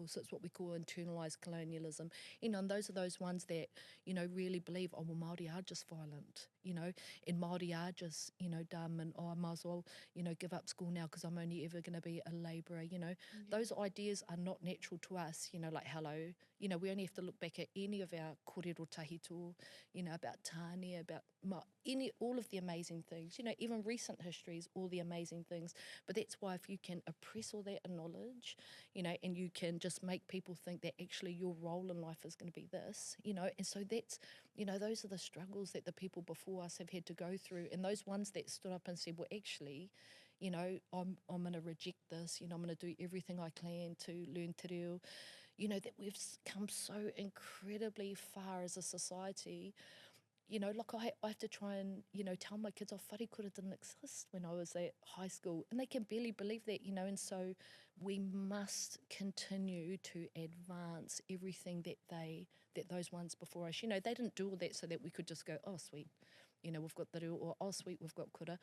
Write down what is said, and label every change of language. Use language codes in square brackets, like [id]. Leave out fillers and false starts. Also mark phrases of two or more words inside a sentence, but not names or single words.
[en] So it's what we call internalised colonialism, you know, and those are those ones that, you know, really believe, oh, well, Māori are just violent, you know, and Māori are just, you know, dumb, and oh, I might as well, you know, give up school now because I'm only ever going to be a labourer, you know. Those ideas are not natural to us, you know, like, hello, you know, we only have to look back at any of our [mi] kōrero tahito, [en] you know, about tāne, about all of the amazing things, you know, even recent histories, all the amazing things. But that's why if you can oppress all that knowledge, you know, and you can just make people think that actually your role in life is going to be this, you know, and so that's, you know, those are the struggles that the people before us have had to go through, and those ones that stood up and said, well, actually, you know, I'm going to reject this, you know, I'm going to do everything I can to learn [mi] te reo, [en] you know, that we've come so incredibly far as a society. You know, like I have to try and, you know, tell my kids, oh, wharekura didn't exist when I was at high school, and they can barely believe that, you know, and so we must continue to advance everything that those ones before us, you know, they didn't do all that so that we could just go, oh, sweet, you know, we've got the reo, or oh, sweet, we've got kura.